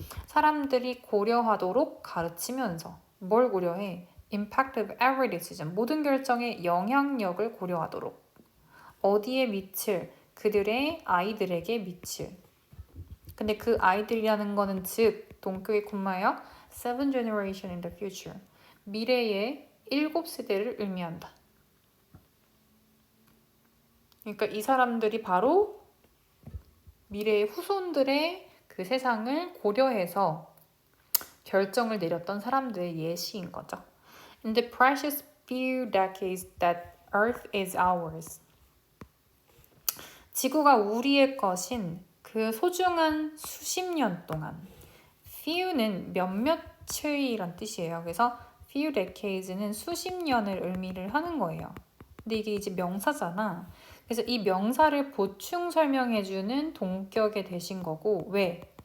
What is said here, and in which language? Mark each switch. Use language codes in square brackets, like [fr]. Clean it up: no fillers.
[ko] 사람들이 고려하도록 가르치면서 뭘 고려해? [en] Impact of every decision, [ko] 모든 결정의 영향력을 고려하도록. 어디에 미칠? 그들의 아이들에게 미칠. 근데 그 아이들이라는 거는 즉 동격의 콤마요. [en] Seven generation in the future. [ko] 미래의 7세대를 의미한다. 그러니까 이 사람들이 바로 미래의 후손들의 그 세상을 고려해서 결정을 내렸던 사람들의 예시인 거죠. [en] In the precious few decades that Earth is ours. [ko] 지구가 우리의 것인 그 소중한 수십 년 동안. Few는 몇몇이란 뜻이에요. 그래서 few decades는 수십 년을 의미를 하는 거예요. 근데 이게 이제 명사잖아. 그래서 이 명사를 보충 설명해주는 동격에 대신 거고 왜?